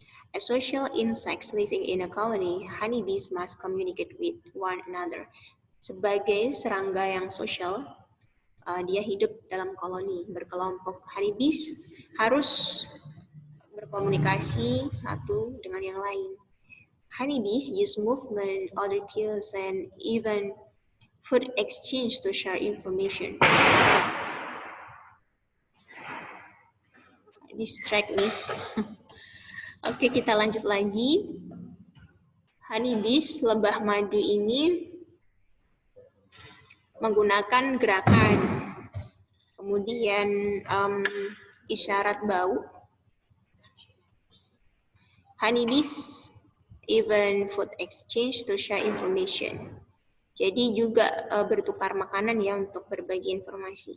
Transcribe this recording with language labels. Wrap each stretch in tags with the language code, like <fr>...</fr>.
<en>As social insects living in a colony, honeybees must communicate with one another.</en> <id>Sebagai serangga yang sosial, dia hidup dalam koloni, berkelompok. Honeybees harus berkomunikasi satu dengan yang lain.</id> <en>Honeybees use movement, other cues, and even food exchange to share information.</en> <id>Distract nih. Oke, kita lanjut lagi. Honeybees, lebah madu ini menggunakan gerakan, kemudian isyarat bau.</id> <en>Honeybees even food exchange to share information.</en> <id>Jadi juga bertukar makanan ya untuk berbagi informasi.</id>